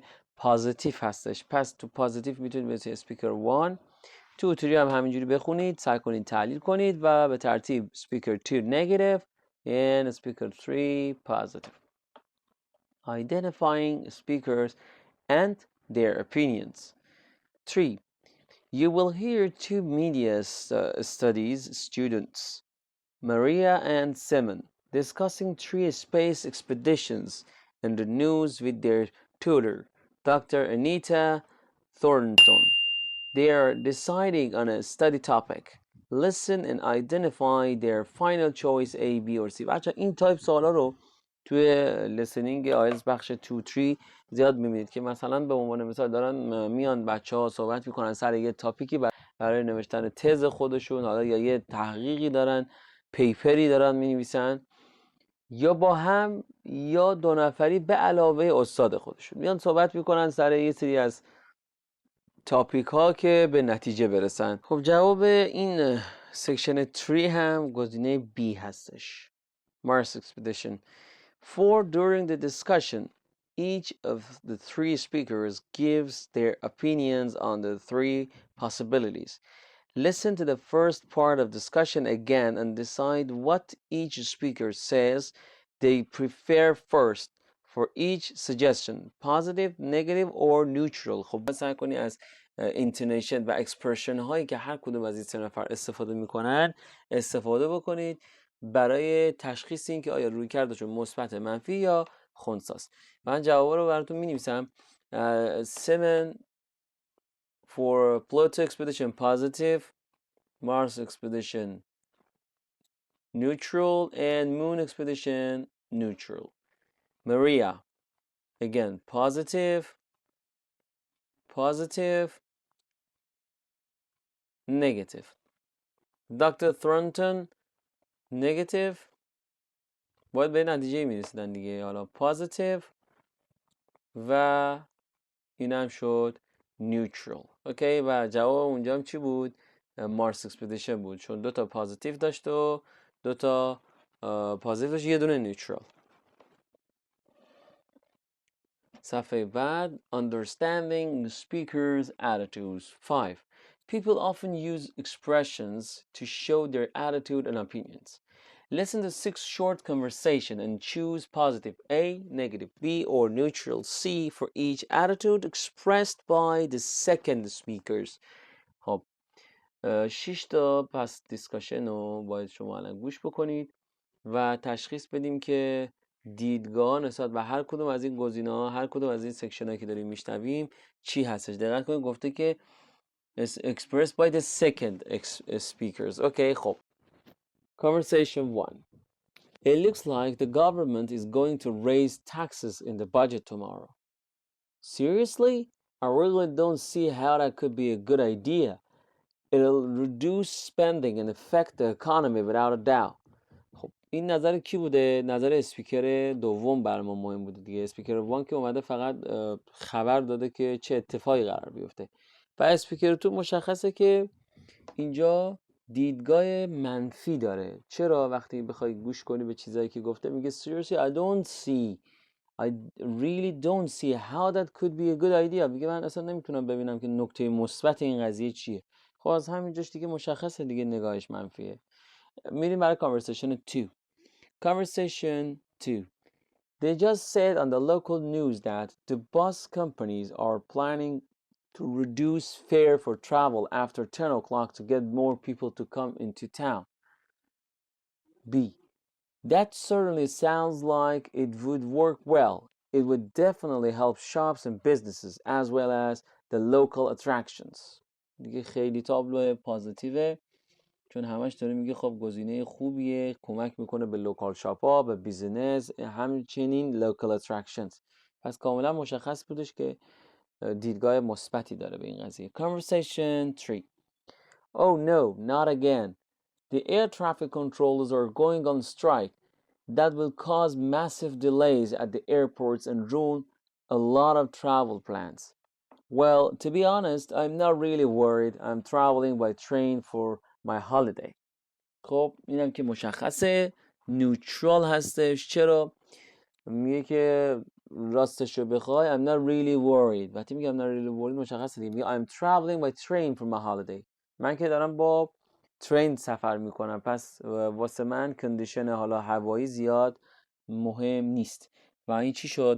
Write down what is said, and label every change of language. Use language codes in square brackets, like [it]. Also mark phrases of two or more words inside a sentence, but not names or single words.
[fa] پازیتیو هستش. پس تو پازیتیو میتونید مثل اسپیکر 1 2 3 هم همینجوری بخونید، سعی کنید تحلیل کنید و به ترتیب اسپیکر 2 [en] negative and [fa] اسپیکر 3 positive. [en] Identifying speakers and their opinions. 3. You will hear two media studies students, Maria and Simon, discussing 3 space expeditions in the news with their tutor, Dr. Anita Thornton. They are deciding on a study topic. Listen and identify their final choice A, B or C. [fa] بچه این تایپ سوالا رو توی لیسنینگ آیلتس بخش 2-3 زیاد میبینید که مثلا به عنوان مثال دارن میان بچه ها صحبت میکنن سر یه تاپیکی برای نوشتن تز خودشون، حالا یا یه تحقیقی دارن، پیپری دارن مینویسن، یا با هم یا 2 نفری به علاوه استاد خودشون میان صحبت میکنن سر یه سری از تاپیک ها که به نتیجه برسن. خب جواب این سکشن 3 هم گزینه B هستش. [en] Mars Expedition. 4. During the discussion, each of the 3 speakers gives their opinions on the 3 possibilities. Listen to the first part of discussion again and decide what each speaker says they prefer first for each suggestion, positive, negative or neutral. [fa] خب سعی کنی از اینتونیشن و اکسپرشن هایی که هر کدوم از این سه نفر استفاده میکنن استفاده بکنید برای تشخیص این که آیا رویکردشون مثبت، منفی یا خنثیست. من جواب رو براتون می‌نویسم. [en] 7 for Pluto expedition positive, Mars expedition neutral, and Moon expedition neutral. Maria, again, positive, negative. Dr. Thornton, negative. [fa] باید به نتیجه میرسیدن دیگه. حالا positive و این هم شد neutral. اوکی، و جواب اونجا هم چی بود؟ [en] Mars expedition [fa] بود، چون 2 تا پازیتیو داشت و 2 تا پازیتیو داشت، یه دونه نیوترال. صفحه بعد [en] understanding speakers attitudes 5. People often use expressions to show their attitude and opinions. Listen to 6 short conversation and choose positive A, negative B, or neutral C for each attitude expressed by the second speakers. [fa] خب 6 تا پس دیسکاشن رو باید شما الان گوش بکنید و تشخیص بدیم که دیدگاه نسبت به هر کدوم از این گزینه‌ها، هر کدوم از این سکشن‌هایی که داریم میشنویم چی هستش. دقت کنید گفته که [en] expressed by the second speakers. [fa] اوکی، خب conversation 1. [en] It looks like the government is going to raise taxes in the budget tomorrow. Seriously? I really don't see how that could be a good idea. It'll reduce spending and affect the economy without a doubt. [fa] خب این نظر کی بوده؟ نظر اسپیکر دوم بر ما مهم بوده دیگه. اسپیکر دوم که اومده فقط خبر داده که چه اتفاقی قرار بیفته و اسپیکر تو مشخصه که اینجا دیدگاه منفی داره. چرا؟ وقتی بخوای گوش کنی به چیزایی که گفته میگه [en] seriously I really don't see how that could be a good idea. [fa] میگه من اصلا نمیتونم ببینم که نکته مثبت این قضیه چیه. خب از همینجاش دیگه مشخصه دیگه نگاهش منفیه. میریم برای [en] conversation 2. Conversation 2. They just said on the local news that the bus companies are planning to reduce fare for travel after 10 o'clock to get more people to come into town. B. That certainly sounds like it would work well. It would definitely help shops and businesses as well as the local attractions. [fa] دیگه خیلی تابلو پازیتیوه، چون همش داره میگه خب گزینه خوبیه، کمک میکنه به [en] local shops, [fa] به بیزینس، همچنین [en] local attractions. [fa] پس کاملا مشخص بودش که دیدگاه مثبتی داره به این قضیه. [en] Conversation 3. Oh no, not again. The air traffic controllers are going on strike. That will cause massive delays at the airports and ruin a lot of travel plans. Well, to be honest, I'm not really worried. I'm traveling by train for my holiday. [fa] خب اینم که مشخصه نیوترال هستش. چرا؟ میگه که راستش رو بخوای [en] I'm not really worried. [fa] وقتی میگه [en] I'm not really worried [fa] مشخصه دیگه. میگه [en] I'm traveling by train for my holiday. [fa] من که دارم با ترین سفر میکنم، پس واسه من کندیشن حالا هوایی زیاد مهم نیست و این چی شد؟